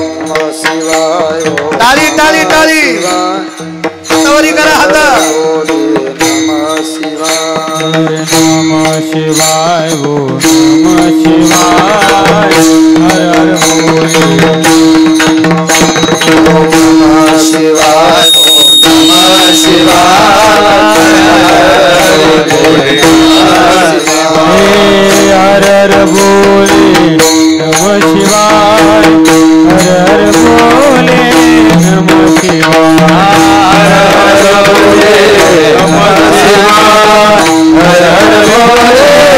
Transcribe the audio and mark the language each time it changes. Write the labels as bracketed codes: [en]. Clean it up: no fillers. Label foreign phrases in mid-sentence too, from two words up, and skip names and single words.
[sa] नमः शिवाय [mr] टाळी टाळी टाळी हातावरी करा हात [sa] नमः शिवाय नमः शिवाय हो नमः शिवाय [mr] हर हर बोले [sa] नमः शिवाय नमः शिवाय [mr] हर हर बोले [sa] नमः शिवाय [mr] हर हर बोले [sa] नमः शिवाय [mr] हर हर बोले [sa] नमः शिवाय [mr] हर हर बोले